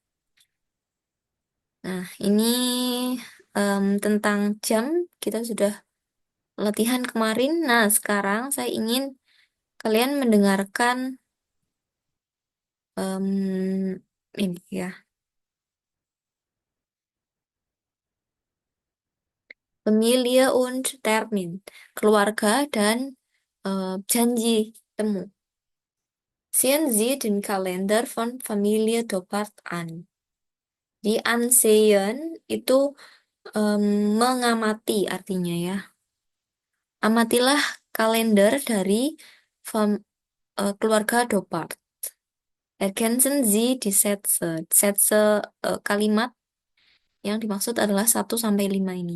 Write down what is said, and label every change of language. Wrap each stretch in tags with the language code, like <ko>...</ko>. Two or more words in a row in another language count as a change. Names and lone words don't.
<id>Nah, ini tentang jam kita sudah latihan kemarin. Nah, sekarang saya ingin kalian mendengarkan ini ya.</id> <de>Familie und Termin,</de> <id>keluarga dan janji temu.</id> <de>Sehen Sie den Kalender von Familie Doppert an.</de> <id>Di ansehen itu em, mengamati artinya ya. Amatilah kalender dari keluarga Doppert.</id> <de>Ergänzen Sie die Sätze.</de> <id>Sätze kalimat yang dimaksud adalah 1 sampai 5 ini.</id>